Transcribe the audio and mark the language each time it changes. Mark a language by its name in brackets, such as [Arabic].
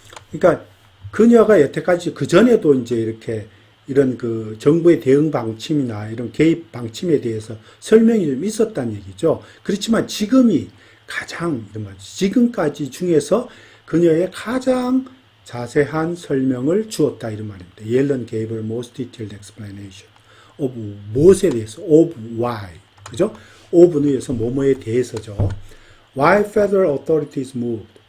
[Korean] 그러니까 그녀가 여태까지 그 전에도 이제 이렇게 이런 그 정부의 대응 방침이나 이런 개입 방침에 대해서 설명이 좀 있었다는 얘기죠. 그렇지만 지금이 가장 이런 말이죠. 지금까지 중에서 그녀의 가장 자세한 설명을 주었다 이런 말입니다. [English] Yellen gave her most detailed explanation of [Korean] 무엇에 대해서, [English] of why, [Korean] 그죠? of는 여기서 뭐뭐에 대해서죠. [English] Why federal authorities moved.